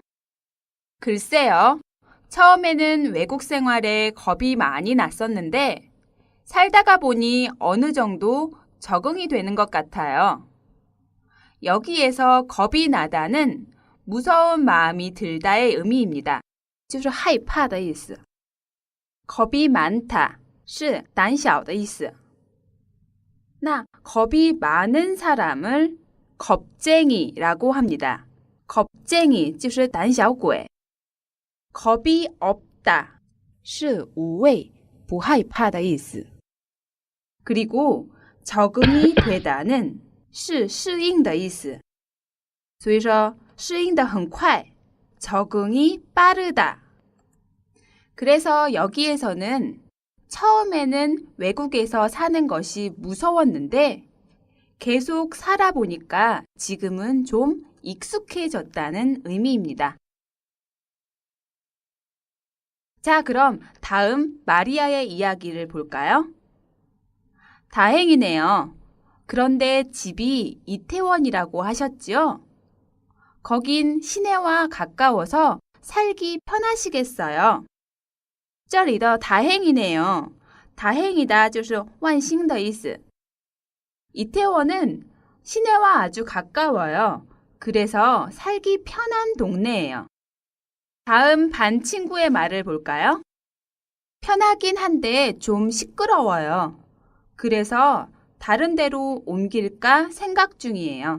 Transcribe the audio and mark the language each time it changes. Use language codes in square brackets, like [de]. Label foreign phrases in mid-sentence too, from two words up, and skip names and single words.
[ko] 글쎄요. 처음에는 외국 생활에 겁이 많이 났었는데 살다가 보니 어느 정도 적응이 되는 것 같아요. 여기에서 겁이 나다는 무서운 마음이 들다의 의미입니다. [zh] 就是害怕的意思。 [ko] 겁이 많다 [zh] 是胆小的意思。 [ko] 나 겁이 많은 사람을 겁쟁이라고 합니다. 겁쟁이 [zh] 就是胆小鬼， [ko] 겁이 없다 [zh] 是无畏、不害怕的意思。 [ko] 그리고 적응이 되다는 [zh] 是适应的意思。所以说适应得很快 [ko] 적응이 빠르다. 그래서 여기에서는 처음에는 외국에서 사는 것이 무서웠는데 계속 살아보니까 지금은 좀 익숙해졌다는 의미입니다. 자, 그럼 다음 마리아의 이야기를 볼까요? 다행이네요. 그런데 집이 이태원이라고 하셨지요? 거긴 시내와 가까워서 살기 편하시겠어요. [zh] 这里的 [ko] 다행이네요. 다행이다 [zh] 就是万幸的意思. [ko] 이태원은 시내와 아주 가까워요. 그래서 살기 편한 동네예요. 다음 반 친구의 말을 볼까요? 편하긴 한데 좀 시끄러워요. 그래서 다른 데로 옮길까 생각 중이에요.